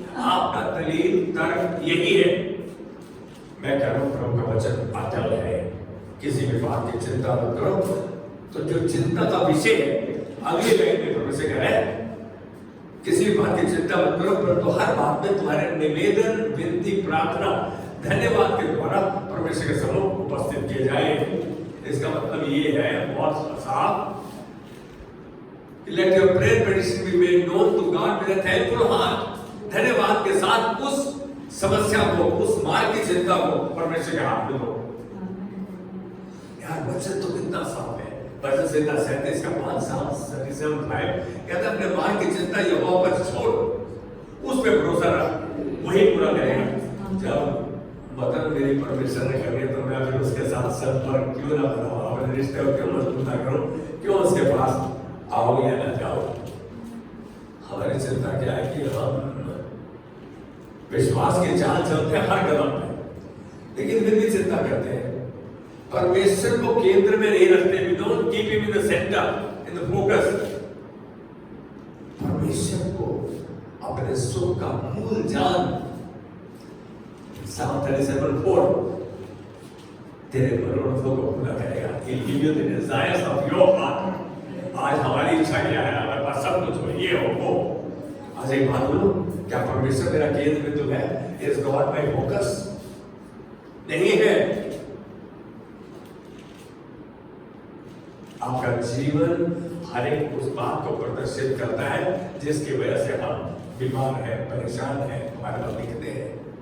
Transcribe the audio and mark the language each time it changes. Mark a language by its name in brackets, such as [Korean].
[Hindi] आपका दलील तर्क यही है। मैं कह रहा हूं प्रभु का वचन अटल है, किसी भी बात की चिंता मत करो। तो जो चिंता का विषय है, अगले लाइन में प्रभु से कह रहे हैं, किसी भी बात की चिंता मत करो, परंतु हर बात में तुम्हारे निवेदन, विनती, प्रार्थना, धन्यवाद के द्वारा परमेश्वर के सम्मुख उपस्थित किए जाए। इसका मतलब ये है बहुत साफ, [English] let your prayer petition be made known to God with a thankful heart। [Hindi] धन्यवाद के साथ उस समस्या को, उस मार्ग की चिंता को परमेश्वर के हाथ में दो। यार वचन तो कितना साफ है। वचन संहिता 37 का 5:7-5 कहता है, अपने मार्ग की चिंता यहोवा पर छोड़, उस पे भरोसा रख, वही पूरा करेगा। जब मदद मेरी परमेश्वर ने करनी है तो मैं फिर उसके साथ संपर्क क्यों ना बनाऊं, अपने रिश्ते को क्यों मजबूत ना करूं, क्यों उसके पास आओ या ना जाओ। हमारी चिंता क्या है कि हम विश्वास की चाल चलते हैं हर कदम पे, लेकिन फिर भी चिंता करते हैं, परमेश्वर को केंद्र में नहीं रखते। [English] We don't keep him in the center, in the focus। [Hindi] परमेश्वर को अपने सुख का मूल जान। Psalm 37:4 तेरे मनोरथों को पूरा करेगा। [English] He'll give you the desires of your heart। [Hindi] आज हमारी इच्छा क्या है? हमारे पास सब कुछ हो, ये हो वो। आज एक बात बोलूं, क्या परमेश्वर मेरा केंद्र बिंदु है? [English] Is God my focus? [Hindi] नहीं है। आपका जीवन हर एक उस बात को प्रदर्शित करता है जिसकी वजह से हम बीमार हैं, परेशान हैं, हमारे पास दिखते हैं।